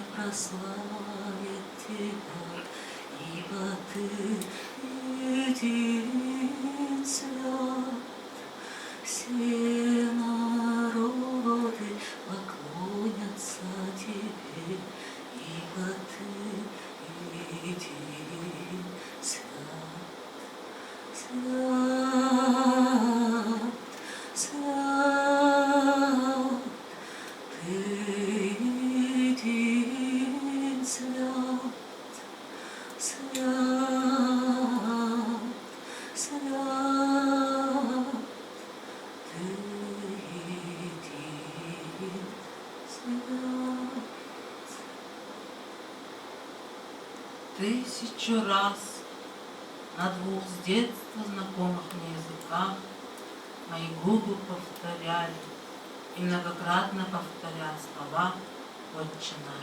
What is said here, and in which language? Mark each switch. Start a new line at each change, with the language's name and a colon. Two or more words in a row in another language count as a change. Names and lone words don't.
Russian: прославит тебя, ибо ты един свят. Все народы поклонятся тебе, ибо ты един свят. Свят, свят, ты един свят, свят, свят, ты един свят. Тысячу раз на двух с детства знакомых мне языках мои губы повторяли и многократно повторял слова «Отче наш».